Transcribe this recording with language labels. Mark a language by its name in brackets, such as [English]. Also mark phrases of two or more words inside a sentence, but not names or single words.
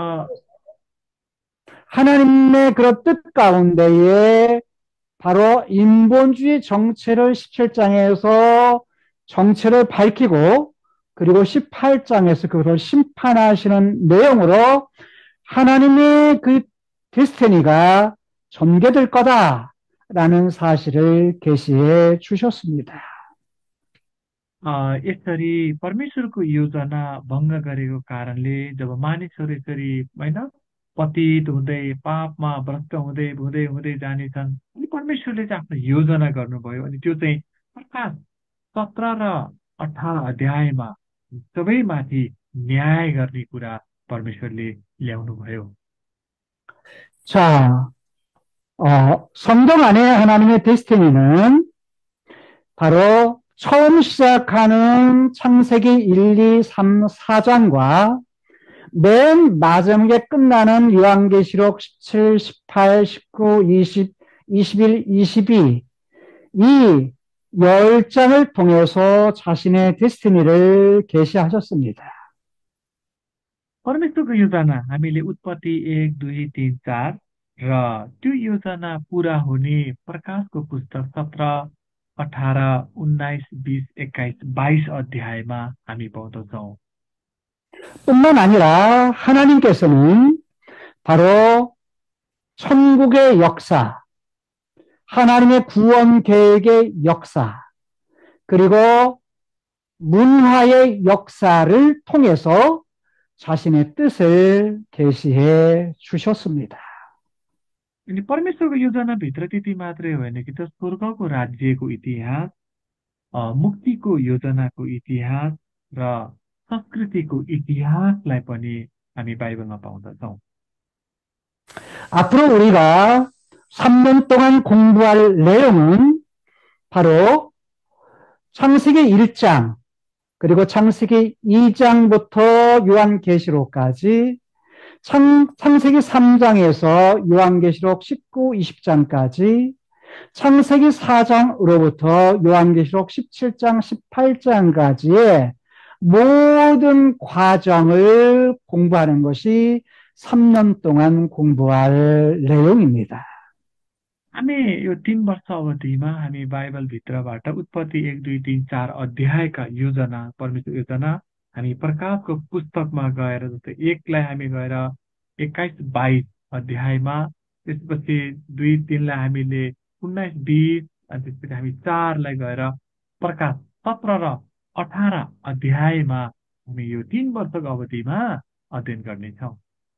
[Korean] 하나님의 그런 뜻 가운데에 바로 인본주의 정체를 17장에서 정체를 밝히고 그리고 18장에서 그걸 심판하시는 내용으로 하나님의 그 데스티니가 전개될 거다라는 사실을 계시해 주셨습니다. [Nepali] यसरी परमेश्वरको योजना भङ्ग गरेको कारणले जब मानिसहरू यसरी होइन पतित हुँदै पापमा भ्रष्ट हुँदै हुँदै हुँदै जानेछन् अनि परमेश्वरले चाहिँ आफ्नो योजना गर्नुभयो अनि त्यो चाहिँ प्रकाश 17 र 18 अध्यायमा सबैमाथि न्याय गर्ने कुरा परमेश्वरले ल्याउनुभयो। [Korean] 자, 성경 안에 하나님의 데스티니는 바로 처음 시작하는 창세기 1, 2, 3, 4장과 맨 마지막에 끝나는 요한계시록 17, 18, 19, 20, 21, 22 이 10장을 통해서 자신의 데스티니를 계시하셨습니다. [Nepali] परमेश्वरको योजना हामीले उत्पत्ति 1, 2, 3, 4 र त्यो योजना पुरा हुने प्रकाशको पुस्तक 17, 18, 19, 20, 21, 22 अध्यायमा हामी पाउँदछौँ। [Korean] 뿐만 아니라 하나님께서는 바로 천국의 역사, 하나님의 구원 계획의 역사, 그리고 문화의 역사를 통해서 자신의 뜻을 계시해 주셨습니다. [Nepali] अनि परमेश्वरको योजनाभित्र त्यति मात्रै होइन कि त स्वर्गको राज्यको इतिहास, मुक्तिको योजनाको इतिहास र संस्कृतिको इतिहासलाई पनि हामी बाइबलमा पाउँदछौँ। [Korean] 앞으로 우리가 3년 동안 공부할 내용은 바로 창세기 1장, 그리고 창세기 2장부터 요한계시록까지 창세기 3장에서 요한계시록 19, 20장까지 창세기 4장으로부터 요한계시록 17장, 18장까지의 모든 과정을 공부하는 것이 3년 동안 공부할 내용입니다. [Nepali] हामी यो 3 वर्ष अवधिमा हामी बाइबलभित्रबाट उत्पत्ति 1, 2, 3, 4 अध्यायका योजना परमेश्वर योजना हामी प्रकाशको पुस्तकमा गएर जस्तै 1 लाई हामी गएर 21, 22 अध्यायमा, त्यसपछि 2, 3 लाई हामीले 19, 20 अनि त्यसपछि हामी 4 लाई गएर प्रकाश 17 र 18 अध्यायमा हामी यो 3 वर्षको अवधिमा अध्ययन गर्नेछौँ।